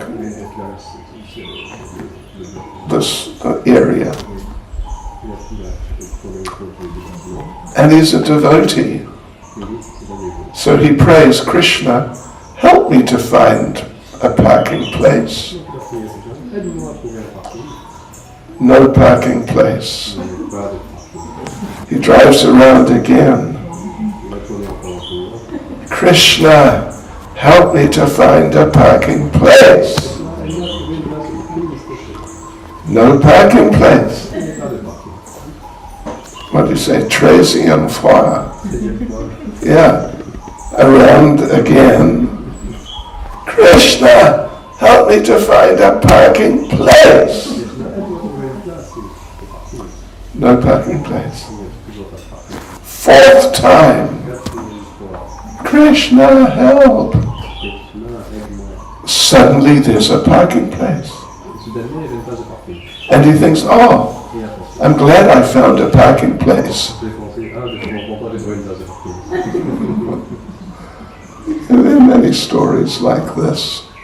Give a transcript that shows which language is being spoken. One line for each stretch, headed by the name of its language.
French: Donc là, c'est le bloc.
English: The area.
French: Il a pris le bâtiment.
English: And he's a devotee.
French: Et lui, c'est un dévot.
English: So he prays, Krishna, help me to find a parking place.
French: Donc il a prié à Seigneur, aide-moi à trouver un parking.
English: No parking place.
French: Il n'y avait pas de parking.
English: He drives around again.
French: Il a tourné encore un peu.
English: Krishna, help me to find a parking place.
French: Aide-moi à trouver une place pour une station.
English: No parking place.
French: Il n'y a pas de parking.
English: What do you say?
French: 13e fois. Deuxième fois,
English: Yeah. Around again. Krishna, help me to find a parking place.
French: Krishna, aide-moi à trouver une place pour parking.
English: No parking place.
French: Il n'y a toujours pas de parking.
English: Fourth time.
French: Quatrième fois,
English: Krishna, help.
French: Krishna, aide-moi.
English: Suddenly there's a parking place.
French: Et soudainement, il y avait une place de parking.
English: And he thinks, oh,
French: Et il a pensé,
English: I'm glad I found a parking place.
French: j'ai pensé, je comprends pas, j'ai trouvé une place de parking.
English: And there are many stories like this,